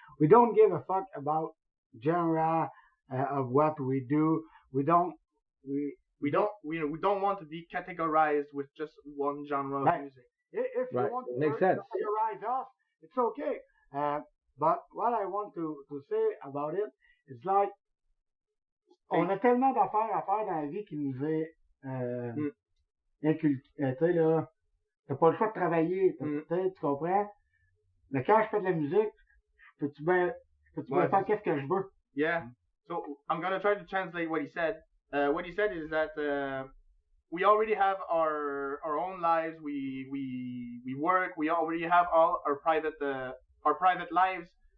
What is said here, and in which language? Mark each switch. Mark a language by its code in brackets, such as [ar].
[en] We don't give a fuck about genre of what we do. We don't want to be categorized with just one genre of music. If you want to Makes sense. categorize us, it's okay. But what I want to say about it is like [fr] on a tellement d'affaires à faire dans la vie qui nous est inculqué. Tu sais là, t'as pas le choix de travailler, tu comprends? Mais quand je fais de la musique, peux-tu bien faire qu'est-ce que je veux? [en] Yeah. So I'm gonna try to translate what he said. What he said is that we already have our own lives. We work. We already have all our private lives.